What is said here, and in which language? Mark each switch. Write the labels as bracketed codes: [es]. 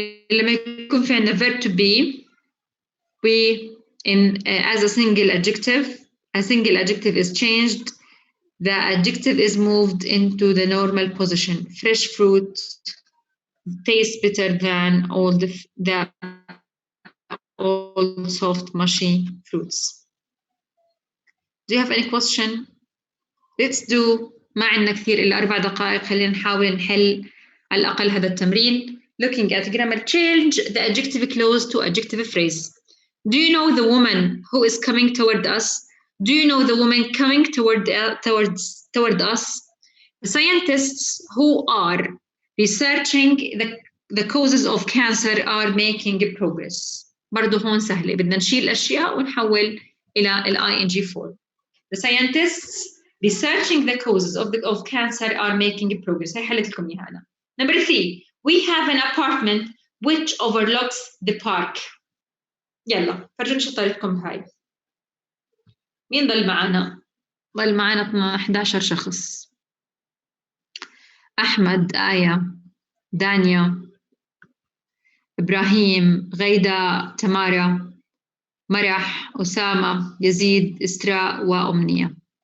[ar] لما يكون في عندنا [en] verb to be, we as a single adjective is changed the adjective is moved into the normal position. Fresh fruit tastes better than all the old soft mushy fruits. Do you have any question? Let's do [ar] ما عندنا كثير إلا 4 دقائق. خلينا نحاول نحل على الأقل هذا التمرين. [en] Looking at grammar, change the adjective clause to adjective phrase. Do you know the woman who is coming toward us? Do you know the woman coming toward us? The scientists who are researching the causes of cancer are making progress. [ar] برضو هون سهلة. بدنا نشيل الأشياء ونحول إلى ing form. [en] The scientists researching the causes of cancer are making progress. [ar] هي حلت لكم إياها أنا. [en] Number 3, we have an apartment which overlooks the park. [ar] يلا فرجوني شطارتكم بهاي. مين ضل معنا؟ ضل معنا 11 شخص. أحمد، آية، دانيا، إبراهيم، غيدة، تمارا، مرح، أسامة، يزيد، إسراء وأمنية.